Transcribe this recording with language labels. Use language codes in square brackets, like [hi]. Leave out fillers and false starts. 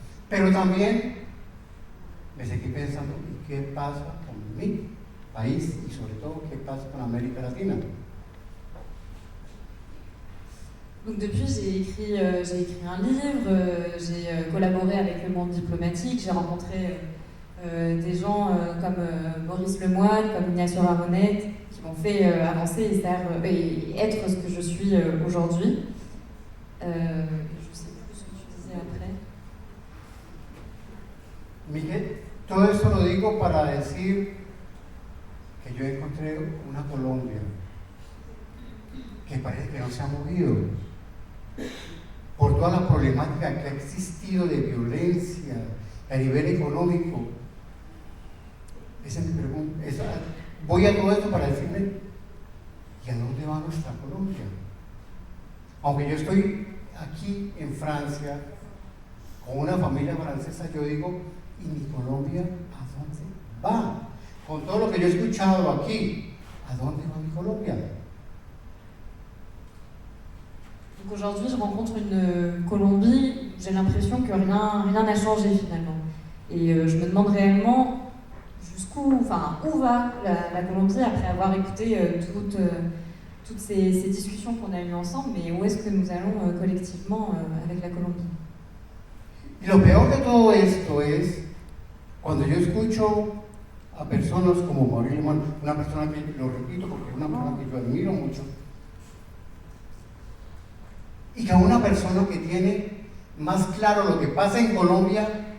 [es] Pero también me seguí pensando, ¿y qué pasa con mi país? Y sobre todo, ¿qué pasa con América Latina? [fr] Donc depuis, j'ai écrit un livre, j'ai collaboré avec Le Monde Diplomatique, j'ai rencontré des gens comme Maurice Lemoine, comme Ignacio Ramonet, qui m'ont fait avancer et être ce que je suis aujourd'hui. Je ne sais plus ce que tu disais après. [es] Miguel, todo esto lo digo para decir que yo encontré una Colombia que parece que no se ha movido por toda la problemática que ha existido de violencia a nivel económico. Esa es mi pregunta. Voy a todo esto para decirme, ¿y a dónde va nuestra Colombia? Aunque yo estoy aquí en Francia con una familia francesa, yo digo, ¿y mi Colombia a dónde va? Con todo lo que yo he escuchado aquí, ¿a dónde va mi Colombia? [fr] Donc aujourd'hui, je rencontre une Colombie où j'ai l'impression que rien n'a changé finalement. Et je me demande réellement où va la Colombie après avoir écouté toutes ces discussions qu'on a eues ensemble, mais où est-ce que nous allons collectivement avec la Colombie? [es] Y lo peor de todo esto es cuando yo escucho a personas como Maurice Lemoine, una persona que, lo repito porque es una persona que yo admiro mucho, y que una persona que tiene más claro lo que pasa en Colombia